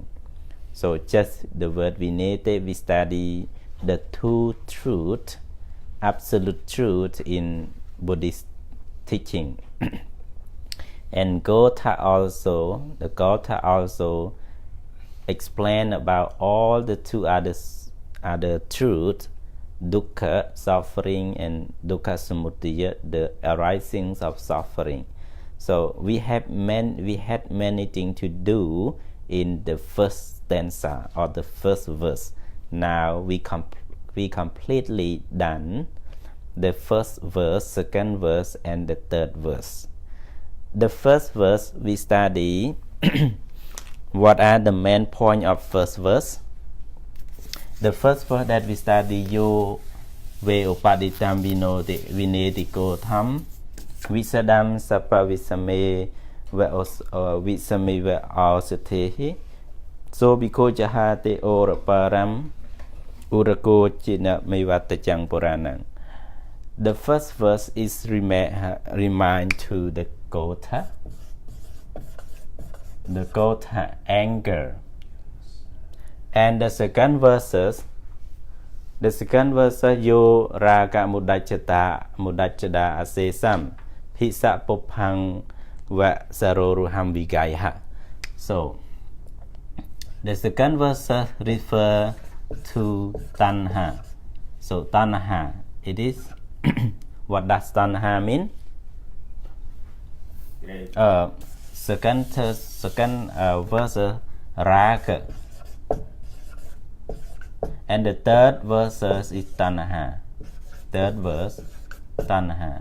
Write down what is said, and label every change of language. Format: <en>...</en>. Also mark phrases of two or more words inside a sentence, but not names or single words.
<en>So just the word Vinete, we study the two truth, absolute truth in Buddhist teaching. And the Gotha also explain about all the two other truth, dukkha, suffering, and</en> <pi>dukkha samudaya,</pi> <en>the arisings of suffering. So we had many things to do in the first stanza or the first verse. Now we completely done the first verse, second verse, and the third verse. The first verse we study what are the main point of first verse. The first verse that we study,</en> <pi>yo ve upaditam vinetiko tham visadam sapa visame visame ve asatehi so biko jahate or param urako china mevatachang puranang.</pi> <en>The first verse is remind to the Gotha anger. And the second verse,</en> <pi>yo raga mudachada asesam hisa popang wa saroruham vigaya.</pi> <en>So the second verse refer to tanha. So tanha, it is what does tanha mean? second verse raga, and the third verse is tanaha. Third verse tanaha.</en>